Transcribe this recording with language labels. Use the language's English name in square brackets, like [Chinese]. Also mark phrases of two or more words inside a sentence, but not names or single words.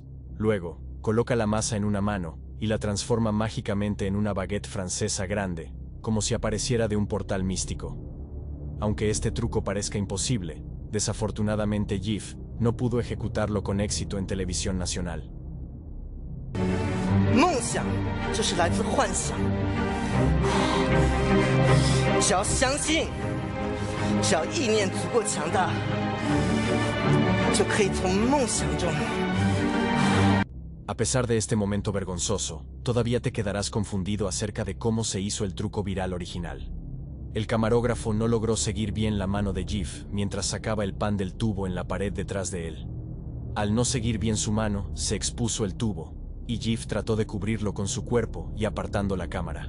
[Spanish] Luego, coloca la masa en una mano y la transforma mágicamente en una baguette francesa grande, como si apareciera de un portal místico. Aunque este truco parezca imposible, desafortunadamente Jif no pudo ejecutarlo con éxito en televisión nacional. [Chinese] 梦想就是来自幻想，只要相信，只要意念足够强大，就可以从梦想中。 [Spanish] A pesar de este momento vergonzoso, todavía te quedarás confundido acerca de cómo se hizo el truco viral original. El camarógrafo no logró seguir bien la mano de Jif mientras sacaba el pan del tubo en la pared detrás de él. Al no seguir bien su mano, se expuso el tubo, y Jif trató de cubrirlo con su cuerpo y apartando la cámara.